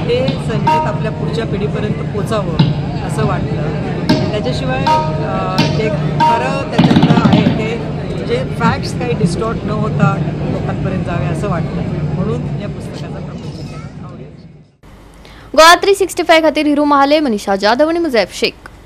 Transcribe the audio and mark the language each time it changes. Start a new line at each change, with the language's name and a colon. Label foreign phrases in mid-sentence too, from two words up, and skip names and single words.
Marathi: ते संगीत आपल्या पुढच्या पिढीपर्यंत पोचावं असं वाटलं। त्याच्याशिवाय ते खरं त्याच्यातलं आहे ते जे फॅक्ट्स काही डिस्टॉर्ट न होता लोकांपर्यंत जावे असं वाटलं, म्हणून या पुस्तकाचा प्रपंच केला आवडेल।
Konkani: गोवा 365 खातीर हिरू महाले, मनीषा जाधव आणि मुझैफ शेख।